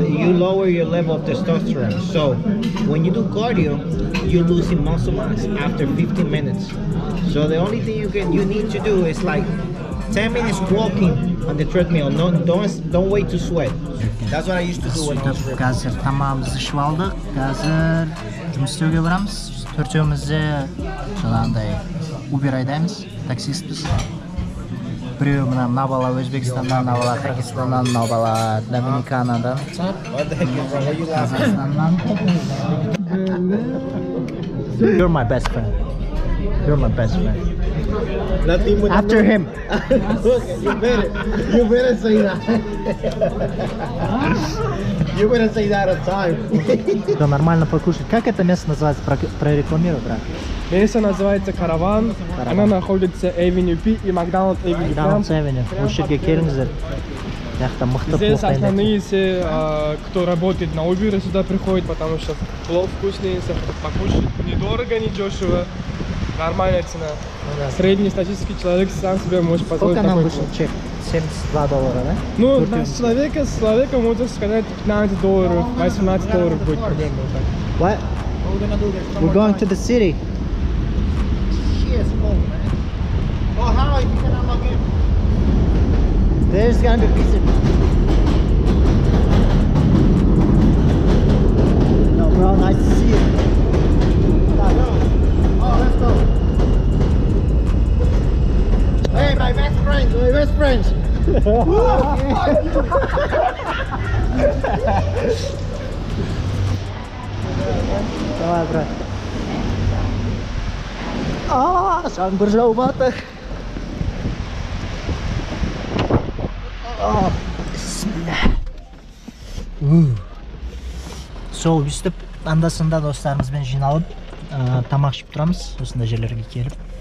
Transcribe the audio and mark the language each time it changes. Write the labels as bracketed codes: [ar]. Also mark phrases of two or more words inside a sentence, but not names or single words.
[en] You lower your level of testosterone. So when you do cardio, you're losing muscle mass after 15 minutes. So the only thing you need to do is like 10 minutes walking on the treadmill. No, don't wait to sweat. That's what I used to do when I was ripped. [kk] Қазір тамағымызды ішіп алдық. Қазір жұмыс істеуге барамыз. Төртеумізде жаңағындай Uber айдаймыз, таксистпіз. Біреу мына бала Өзбекстаннан, мына бала Қырғызстаннан, мына бала Доминиканадан, [en] What the heck is wrong? What are you laughing? Қазақстаннан. You're my best friend. You're my best friend. Nothing with After him. You better say that. You better say that on time. [ru] Да, нормально покушать. Как это место называется? Прорекламируй, брат. Место называется Караван. Она находится Avenue P и Макдональдс Avenue. [kk] Макдональдс Avenue. Осы жерге келіңіздер. Яқта мықты [ru] Здесь [kk] плов дайындайды. [ru] основные все, кто работает на Uber, сюда приходит, потому что плов вкусный, покушать недорого, не дешево. Нормальная цена. да. Среднестатистический человек сам себе может позволить Сколько нам такой вышел плов. чек? $72, да? Ну, Турция. с человека можно сказать $15, $18 будет примерно так. [en] What? We're going to the city. Shit, smoke, man. Oh, how? You cannot log in. There's gonna be pizza. No, bro, nice to see you. Oh, let's go. Hey, my best friends, my best friends. [ru] Давай, брат. [kk] Жаңбыр жауып жатыр. Сол өстіп анда-санда достарымызбен жиналып тамақ ішіп тұрамыз осындай жерлерге келіп.